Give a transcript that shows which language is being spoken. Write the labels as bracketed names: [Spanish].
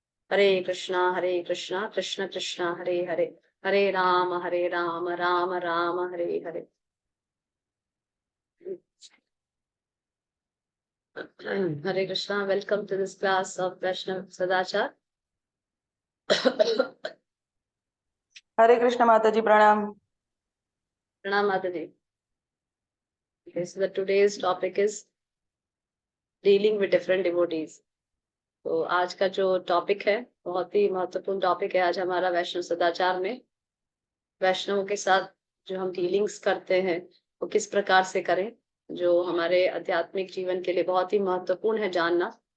[Hindi] Hare Krishna Krishna Krishna Hare Hare Hare Ram Ram Ram Hare Hare. [English] Hare Krishna, welcome to this class of Vaishnav Sadachar. [Hindi] हरे कृष्ण माता जी प्रणाम। Pranam Mataji. [English] Okay, so the today's topic is dealing with different devotees. [Hindi] तो आज का जो topic है बहुत ही महत्वपूर्ण टॉपिक है। आज हमारा वैष्णव सदाचार में वैष्णवों के साथ जो हम डीलिंग्स करते हैं वो किस प्रकार से करें, जो हमारे आध्यात्मिक जीवन के लिए बहुत ही महत्वपूर्ण है जानना।